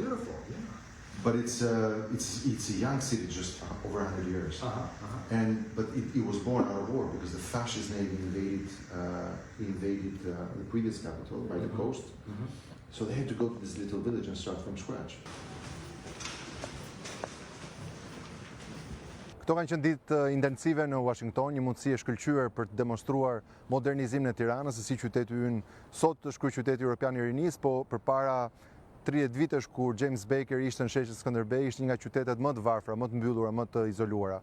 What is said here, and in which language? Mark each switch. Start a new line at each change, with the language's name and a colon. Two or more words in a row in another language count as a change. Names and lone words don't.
English: Beautiful, yeah. But it's a young city, just over 100 years. But it was born out of war because the fascist Navy invaded the previous capital by the coast. So they had to go to this little village and start from scratch.
Albanian: Këto kanë qenë ditë intensive në Washington, një mundësi e shkëlqyer për të demonstruar modernizimin e Tiranës, se si qyteti ynë sot është kryeqyteti Europian i rinisë, po përpara 30 vitesh kur James Baker ishte në sheshin Skënderbej, ishte një nga qytetet më të varfra, më të mbyllura, më të izoluara.